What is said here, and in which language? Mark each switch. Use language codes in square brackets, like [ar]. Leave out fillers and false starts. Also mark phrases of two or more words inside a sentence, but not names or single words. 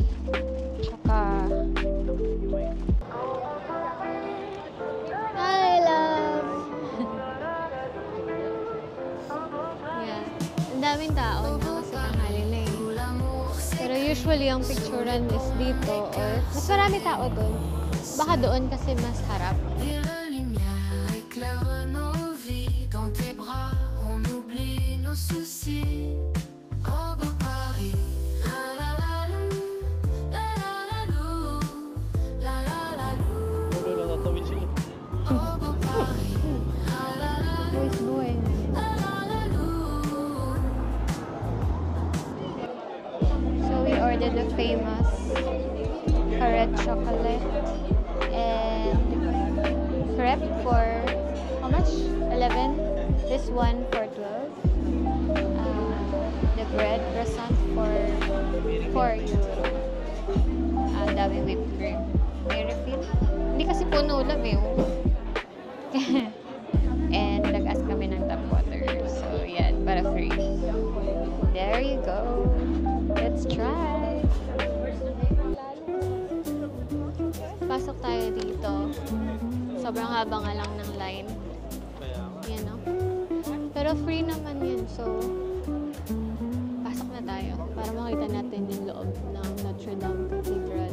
[en] Tsaka... Hi, love! Yeah. [tl] Ang daming tao na kasi tanghali na eh. Pero usually, ang picturean is dito or mas marami tao doon. Baka doon kasi mas harap. [fr] Et la lumière éclaire nos vies. Dans tes bras, on oublie nos soucis. Oh, beau Paris. La la la lou, la la la lou, la la la lou. [tl] Puro lang natawid sila. [fr] Oh, beau Paris. La la la [en] Boys, boy. [fr] la la la lou. [en] So we ordered the famous Carrot chocolate and crepe for how much? 11. This one for 12. The bread croissant for 4 euro. [tl] Ang daming [en] whipped cream. [tl] May refill? Hindi kasi puno lang eh. And nag-ask kami ng [en] tap water. [tl] So yan, para free. [en] There you go. Let's try. [tl] Pasok tayo dito. Sobrang haba nga lang ng line. Kaya nga. Yan o. Pero free naman yun. So, pasok na tayo para makita natin yung loob ng Notre Dame Cathedral.